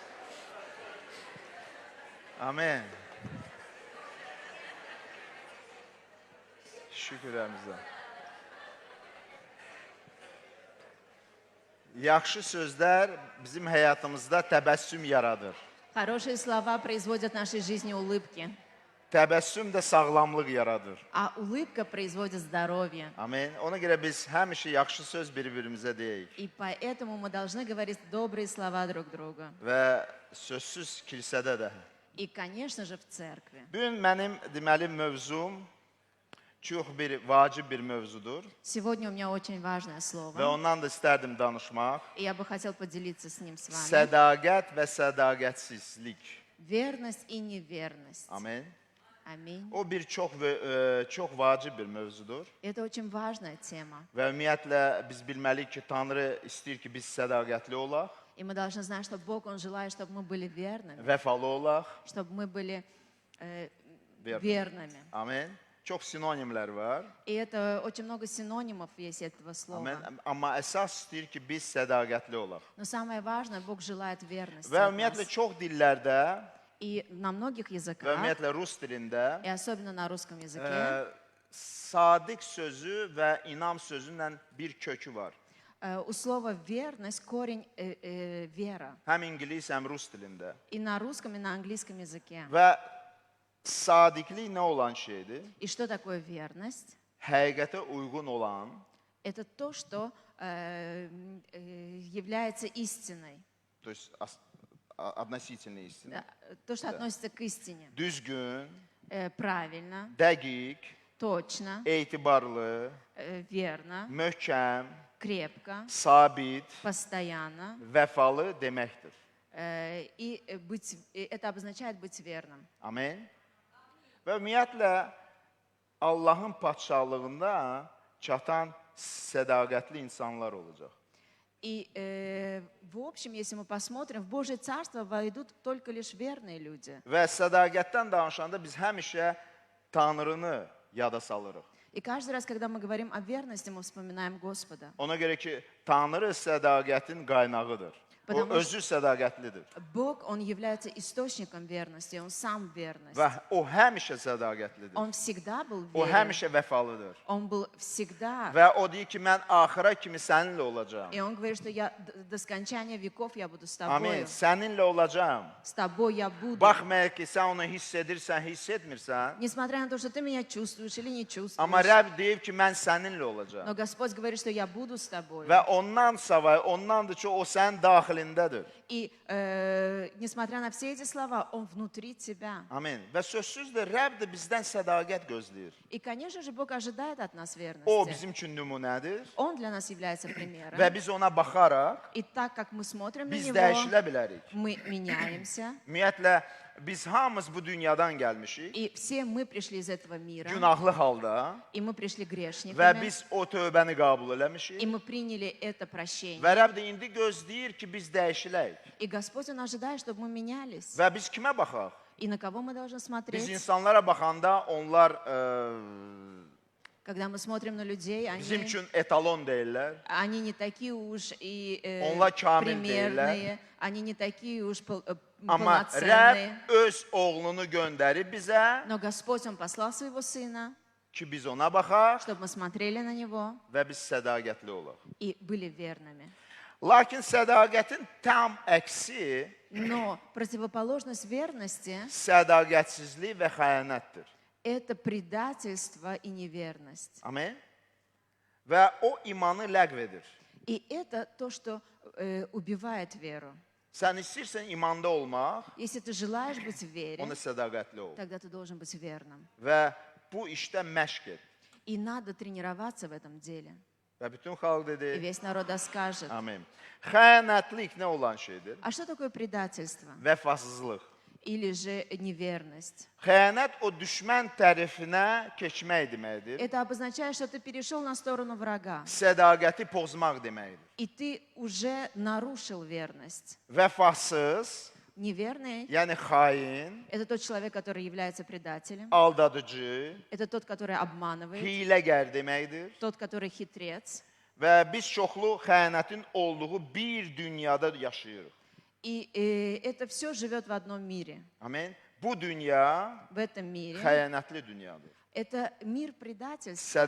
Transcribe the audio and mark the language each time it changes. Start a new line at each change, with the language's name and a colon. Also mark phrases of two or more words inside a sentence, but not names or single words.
Azerbaijani: Amin. Şükürlərimizə. Yaxşı sözlər bizim həyatımızda təbəssüm yaradır.
Russian: Хорошие слова производят в нашей жизни улыбки,
Azerbaijani: Təbəssüm də sağlamlıq yaradır.
Russian: а улыбка производит здоровье.
Azerbaijani: Amin. Ona görə biz həmişə yaxşı söz bir-birimizə deyək
Russian: И поэтому мы должны говорить добрые слова друг другу.
Azerbaijani: və sözsüz kilsədə də.
Russian: И, конечно же, в церкви.
Azerbaijani: Bu gün mənim deməli mövzum çox bir vacib bir mövzudur
Russian: Сегодня у меня очень важное
Azerbaijani: və
Russian: слово,
Azerbaijani: ondan da istərdim danışmaq.
Russian: и я бы хотел поделиться с ним с вами.
Azerbaijani: Sədaqət və sədaqətsizlik.
Russian: Верность и неверность.
Azerbaijani: Amin.
Russian: Аминь.
Azerbaijani: O bir çox vacib bir mövzudur
Russian: Это очень важная тема.
Azerbaijani: və ümumiyyətlə biz bilməliyik ki, Tanrı istəyir ki, biz sədaqətli olaq,
Russian: И мы должны знать, что Бог, Он желает, чтобы мы были верными,
Azerbaijani: vəfalı olaq.
Russian: чтобы мы были Ver- верными.
Azerbaijani: Amin. Çox sinonimlər var.
Russian: И это очень много синонимов есть этого слова.
Azerbaijani: Amin. Amma əsas istəyir ki, biz sədaqətli olaq.
Russian: Но самое важное, Бог желает верности
Azerbaijani: Və
Russian: от
Azerbaijani: ümumiyyətlə
Russian: нас.
Azerbaijani: çox dillərdə
Russian: И на многих
Azerbaijani: və
Russian: языках,
Azerbaijani: ümumiyyətlə rus dilində
Russian: и особенно на русском языке,
Azerbaijani: sadiq sözü və inam sözündən bir kökü var.
Russian: у слова верность корень вера.
Azerbaijani: Həm ingilis, həm rus dilində.
Russian: И на русском, и на английском языке.
Azerbaijani: Və sadiqlik nə olan şeydir?
Russian: И что такое верность?
Azerbaijani: Həqiqətə uyğun olan,
Russian: Это то, что является истиной, то есть относительная истина. то, что относится к истине.
Azerbaijani: Düzgün,
Russian: Правильно,
Azerbaijani: dəqiq,
Russian: точно,
Azerbaijani: etibarlı,
Russian: верно,
Azerbaijani: möhkəm,
Russian: крепко,
Azerbaijani: sabit,
Russian: постоянно.
Azerbaijani: vəfalı deməkdir.
Russian: И это обозначает быть верным.
Azerbaijani: Amin. Və ümumiyyətlə Allahın padşahlığında çatan sədaqətli insanlar olacaq.
Russian: И в общем, если мы посмотрим, в Божье Царство войдут только лишь верные люди.
Azerbaijani: Və sədaqətdən danışanda biz həmişə Tanrını yada salırıq.
Russian: И каждый раз, когда мы говорим о верности, мы вспоминаем Господа.
Azerbaijani: Ona görə ki, Tanrı sədaqətin qaynağıdır. O
Russian: Потому
Azerbaijani: özü sədaqətlidir.
Russian: Bог, Он является источником верности, Он сам верность.
Azerbaijani: Və o həmişə sədaqətlidir.
Russian: Он всегда был
Azerbaijani: O
Russian: верен,
Azerbaijani: həmişə vəfalıdır.
Russian: Он был всегда.
Azerbaijani: Və o deyir ki, mən axıra kimi səninlə olacağam.
Russian: И Он говорит, что я до скончания веков я буду с
Azerbaijani: Amin.
Russian: тобой.
Azerbaijani: Səninlə olacağam.
Russian: С тобой я буду.
Azerbaijani: Baxmayaq ki, sən onu hiss edirsən, hiss etmirsən.
Russian: Несмотря на то, что ты меня чувствуешь или не
Azerbaijani: Amma
Russian: чувствуешь.
Azerbaijani: Rəbb deyib ki, mən səninlə
Russian: Но
Azerbaijani: olacağam.
Russian: Господь говорит, что я буду с тобой.
Azerbaijani: Və ondan savayı, ondandır ki, o sənin daxilindədir.
Russian: И несмотря на все эти слова, Он внутри тебя.
Azerbaijani: Amin. Və sözsüzdür, Rəbb də bizdən sədaqət gözləyir.
Russian: И, конечно же, Бог ожидает от нас
Azerbaijani: O
Russian: верности.
Azerbaijani: bizim üçün nümunədir
Russian: Он для нас является примером.
Azerbaijani: və biz ona baxaraq
Russian: И так как мы смотрим на
Azerbaijani: biz
Russian: Него,
Azerbaijani: dəyişilə bilərik.
Russian: мы меняемся.
Azerbaijani: Ümumiyyətlə, biz hamımız bu dünyadan gəlmişik,
Russian: И все мы пришли из этого мира.
Azerbaijani: günahlı halda
Russian: И мы пришли
Azerbaijani: və
Russian: грешниками.
Azerbaijani: biz o tövbəni qəbul
Russian: И
Azerbaijani: eləmişik.
Russian: мы приняли это прощение.
Azerbaijani: Və Rəbb də indi gözləyir ki, biz dəyişilək.
Russian: И Господь, Он ожидает, чтобы мы менялись.
Azerbaijani: Və biz kimə baxaq?
Russian: И на кого мы должны
Azerbaijani: Biz
Russian: смотреть?
Azerbaijani: insanlara baxanda onlar
Russian: Когда мы смотрим на людей,
Azerbaijani: bizim üçün etalon deyirlər.
Russian: они не такие уж и
Azerbaijani: Onlar kamil
Russian: примерные, они не такие уж
Azerbaijani: Amma
Russian: полноценные.
Azerbaijani: Rəbb öz oğlunu göndərib bizə
Russian: Но Господь, Он послал Своего Сына,
Azerbaijani: ki, biz ona baxaq
Russian: чтобы мы смотрели на Него
Azerbaijani: və biz sədaqətli olaq.
Russian: и были верными.
Azerbaijani: Lakin sədaqətin tam əksi
Russian: Но противоположность верности
Azerbaijani: sədaqətsizlik və xəyanətdir. –
Russian: это предательство и неверность.
Azerbaijani: Amen. Və o imanı ləğv edir.
Russian: И это то, что убивает веру.
Azerbaijani: Sən istəyirsən imanda olmaq,
Russian: Если ты желаешь быть в вере,
Azerbaijani: ona sədaqətli ol.
Russian: тогда ты должен быть верным.
Azerbaijani: Və bu işdə məşq et.
Russian: И надо тренироваться в этом деле.
Azerbaijani: Və bütün xalq
Russian: И
Azerbaijani: dedi,
Russian: весь народ скажет.
Azerbaijani: amin. Xəyanətlik nə olan şeydir?
Russian: А что такое предательство?
Azerbaijani: Vəfasızlıq.
Russian: Или же неверность?
Azerbaijani: Xəyanət o düşmən tərəfinə keçmək deməkdir.
Russian: Это обозначает, что ты перешел на сторону врага.
Azerbaijani: Sədaqəti pozmaq deməkdir.
Russian: И ты уже нарушил верность.
Azerbaijani: Vəfasız,
Russian: Неверный
Azerbaijani: yəni xain, –
Russian: это тот человек, который является предателем.
Azerbaijani: aldadıcı,
Russian: Это тот, который обманывает.
Azerbaijani: hiyləgər deməkdir.
Russian: Tот, который хитрец.
Azerbaijani: Və biz çoxlu xəyanətin olduğu bir dünyada yaşayırıq.
Russian: И это все живет в одном мире.
Azerbaijani: Amin. Bu dünya
Russian: В этом mире.
Azerbaijani: xəyanətli dünyadır.
Russian: Это мир предательства,